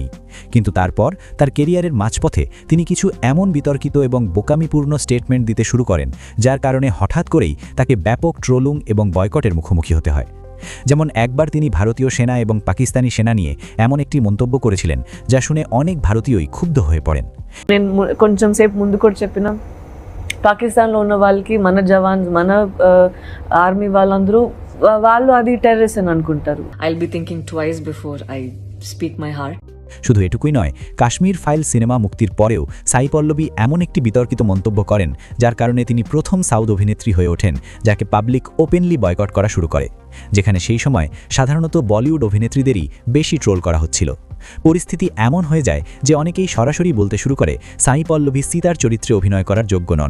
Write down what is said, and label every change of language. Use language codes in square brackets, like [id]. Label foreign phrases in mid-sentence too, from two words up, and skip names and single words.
[bn] কিন্তু তারপর তার কেরিয়ারের মাঝপথে তিনি কিছু এমন বিতর্কিত এবং বোকামিপূর্ণ স্টেটমেন্ট দিতে শুরু করেন, যার কারণে হঠাৎ করেই তাকে ব্যাপক ট্রোলিং এবং বয়কটের মুখোমুখি হতে হয়। যেমন একবার তিনি ভারতীয় সেনা এবং পাকিস্তানি সেনা নিয়ে এমন একটি মন্তব্য করেছিলেন, যা শুনে অনেক ভারতীয়ই ক্ষুব্ধ হয়ে পড়েন। [te] కొంచెం సేపు ముందు కూడా చెప్పిన పాకిస్తాన్లో ఉన్న వాళ్ళకి మన జవాన్స్ మన ఆర్మీ వాళ్ళందరూ వాళ్ళు అది టెర్రరిస్ట్ అని అనుకుంటారు. [en] I'll be thinking twice before I speak my heart. [bn] শুধু এটুকুই নয়, কাশ্মীর ফাইল সিনেমা মুক্তির পরেও সাই পল্লবী এমন একটি বিতর্কিত মন্তব্য করেন, যার কারণে তিনি প্রথম সাউথ অভিনেত্রী হয়ে ওঠেন যাকে [en] public openly boycott [bn] করা শুরু করে, যেখানে সেই সময় সাধারণত বলিউড অভিনেত্রীদেরই বেশি ট্রোল করা হচ্ছিল। পরিস্থিতি এমন হয়ে যায় যে অনেকেই সরাসরি বলতে শুরু করে সাই পল্লবী সীতার চরিত্রে অভিনয় করার যোগ্য নন।